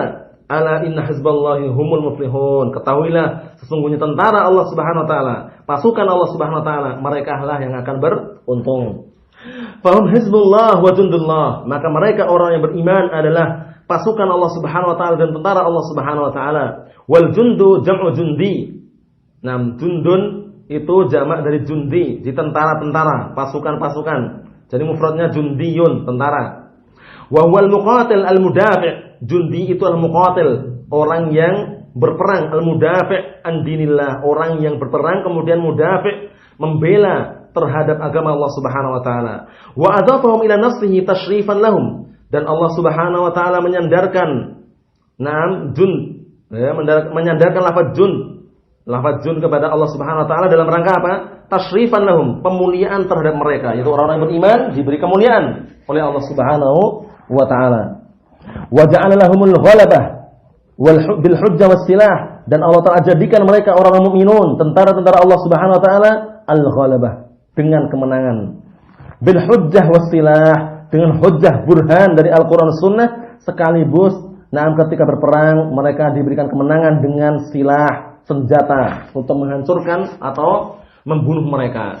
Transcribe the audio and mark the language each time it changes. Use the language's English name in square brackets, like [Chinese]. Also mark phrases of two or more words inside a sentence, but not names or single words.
[Arabic] ألا إن حزب الله هم المفلحون. [Indonesian] Ketahuilah, sesungguhnya tentara Allah [Arabic] سبحانه وتعالى, [Indonesian] pasukan Allah [Arabic] سبحانه وتعالى, [Indonesian] mereka lah yang akan beruntung. [Arabic] فهم حزب الله وجند الله, [Indonesian] maka mereka orang yang beriman adalah pasukan Allah [Arabic] سبحانه وتعالى [Indonesian] dan tentara Allah [Arabic] سبحانه وتعالى. والجند جمع جندي. [Indonesian] Jundun itu jamak dari jundi, di tentara-tentara, pasukan-pasukan. Jadi mufradnya jundiyun, tentara. [Arabic] وهو المقاتل المدافع'. [Indonesian] Jundi itu al-muqatil, orang yang berperang, [Arabic] المدافع عن دين الله, [Indonesian] orang yang berperang kemudian mudafi', membela terhadap agama Allah [Arabic] سبحانه وتعالى. وأضافهم إلى نصره تشريفا لهم, [Indonesian] dan Allah [Arabic] سبحانه وتعالى [Indonesian] menyandarkan menyandarkan lafaz jun kepada Allah [Arabic] سبحانه وتعالى [Indonesian] dalam rangka apa? [Arabic] تشريفا لهم, [Indonesian] pemuliaan terhadap mereka, yaitu orang-orang beriman diberi kemuliaan oleh Allah [Arabic] سبحانه وتعالى. وجعل لهم الغلبة بالحجة والسلاح, [Indonesian] dan Allah Ta'ala jadikan mereka orang-orang mukminun, tentara-tentara Allah [Arabic] سبحانه وتعالى [Indonesian] al-ghalabah, dengan kemenangan. [Arabic] بالحجة والسلاح, [Indonesian] dengan hujjah burhan dari Al-Qur'an Sunnah, sekaligus ketika berperang mereka diberikan kemenangan dengan silah, senjata untuk menghancurkan atau membunuh mereka.